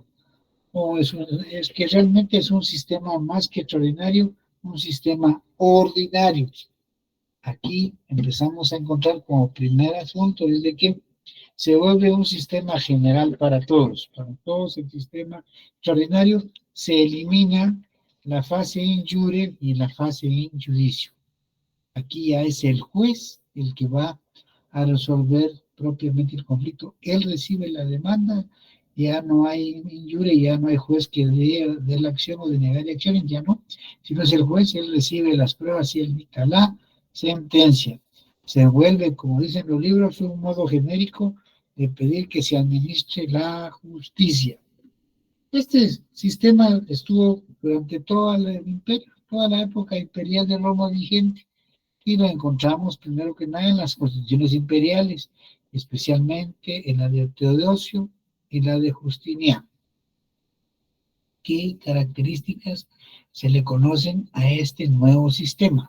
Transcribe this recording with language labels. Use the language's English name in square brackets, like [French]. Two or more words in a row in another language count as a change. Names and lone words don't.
[Spanish] Es que realmente es un sistema más que extraordinario, un sistema ordinario. Aquí empezamos a encontrar como primer asunto desde que se vuelve un sistema general para todos el sistema extraordinario, se elimina la fase [Latin] in jure [Spanish] y la fase [Latin] in judicio. [Spanish] Aquí ya es el juez el que va a resolver propiamente el conflicto. Él recibe la demanda, ya no hay [Latin] in jure, [Spanish] ya no hay juez que dé la acción o denegar la acción, ya no, sino es el juez, él recibe las pruebas y él dicta la sentencia. Se vuelve, como dicen los libros, un modo genérico de pedir que se administre la justicia. Este sistema estuvo durante todo el imperio, toda la época imperial de Roma vigente, y lo encontramos primero que nada en las constituciones imperiales, especialmente en la de Teodosio y la de Justiniano, qué características se le conocen a este nuevo sistema.